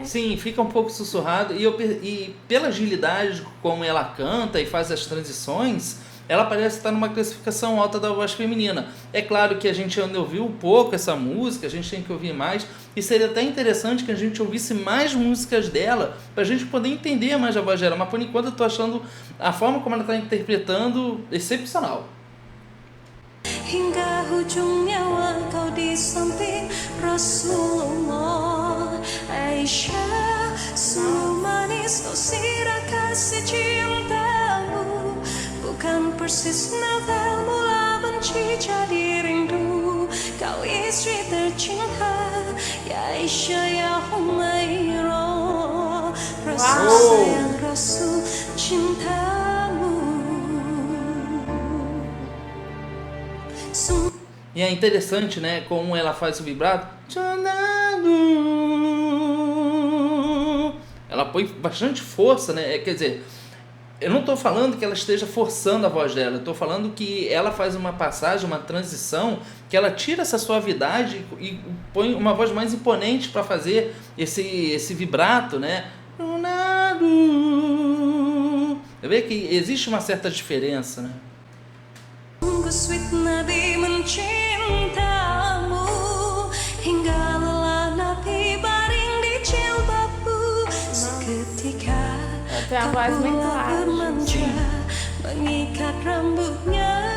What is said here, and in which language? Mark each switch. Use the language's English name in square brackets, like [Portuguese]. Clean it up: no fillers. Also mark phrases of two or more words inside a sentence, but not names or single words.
[Portuguese] Sim, fica um pouco sussurrado e pela agilidade como ela canta e faz as transições, ela parece estar numa classificação alta da voz feminina. É claro que a gente ainda ouviu pouco essa música, a gente tem que ouvir mais, e seria até interessante que a gente ouvisse mais músicas dela, para a gente poder entender mais a voz dela, mas por enquanto eu tô achando a forma como ela está interpretando excepcional. [Malay] Hingga hujung nyawa kau di samping Rasulullah. Aisyah, sungguh manis kau sirah kasih cintamu. Bukan persis novel mula benci jadi rindu. Kau istri tercinta, ya Aisyah ya Humairah. Rasul sayang Rasul cintamu. [Portuguese] E é interessante, né, como ela faz o vibrato. Ela põe bastante força, né? Quer dizer, eu não estou falando que ela esteja forçando a voz dela. Eu estou falando que ela faz uma passagem, uma transição, que ela tira essa suavidade e põe uma voz mais imponente para fazer esse vibrato, né? Eu vejo que existe uma certa diferença, né? [Malay] Sweet Nabi mencintamu, hingga lelah Nabi baring di jilbabmu. Seketika kau keluar bermanja, mengikat rambutnya.